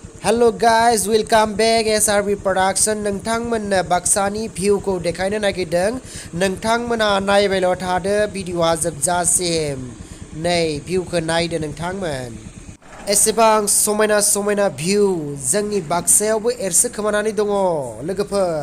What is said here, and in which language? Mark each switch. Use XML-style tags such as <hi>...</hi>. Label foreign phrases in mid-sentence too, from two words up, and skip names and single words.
<en>Hello guys, welcome back S.R.B. Production.</en> <brx>नोंथांमोननो बाक्सानि भिउखौ देखायनो नागिरदों। नोंथांमोना नायबायल' थादो, भिडिअआ जोबजासिम। नै भिउखौ नायदो नोंथांमोन। एसेबां समायना समायना भिउ जोंनि बाक्सायावबो एरसोखोमानानै दङ लोगोफोर।</brx>